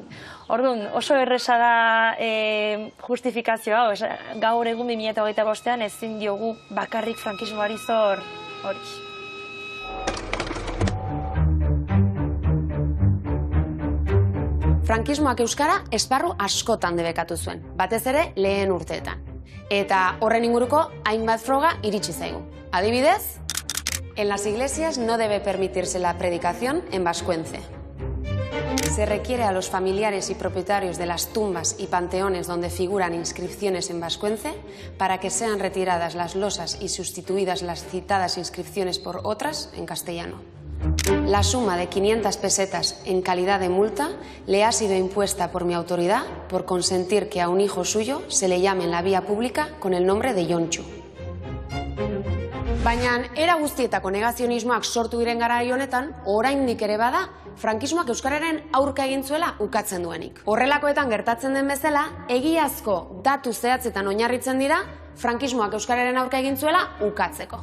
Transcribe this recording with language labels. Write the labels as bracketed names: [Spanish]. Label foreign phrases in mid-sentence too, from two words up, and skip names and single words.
[Basque] Orduan, oso erresa da justifikazioa, gaur egun 2025an ezin diogu bakarrik frankismoari zor hori. Frankismoak euskara esparru askotan debekatu zuen, batez ere lehen urteetan. Eta horren inguruko hainbat froga iritsi zaigu. Adibidez, [Spanish] en las iglesias no debe permitirse la predicación en vascuence. Se requiere a los familiares y propietarios de las tumbas y panteones donde figuran inscripciones en vascuence para que sean retiradas las losas y sustituidas las citadas inscripciones por otras en castellano. La suma de 500 pesetas en calidad de multa le ha sido impuesta por mi autoridad por consentir que a un hijo suyo se le llame en la vía pública con el nombre de Jontxu. [Basque] Baina era guztietako negazionismoak sortu diren garai honetan, oraindik ere bada, frankismoak euskararen aurka egin zuela ukatzen duenik. Horrelakoetan gertatzen den bezala, egiazko datu zehatzetan oinarritzen dira, frankismoak euskararen aurka egin zuela ukatzeko.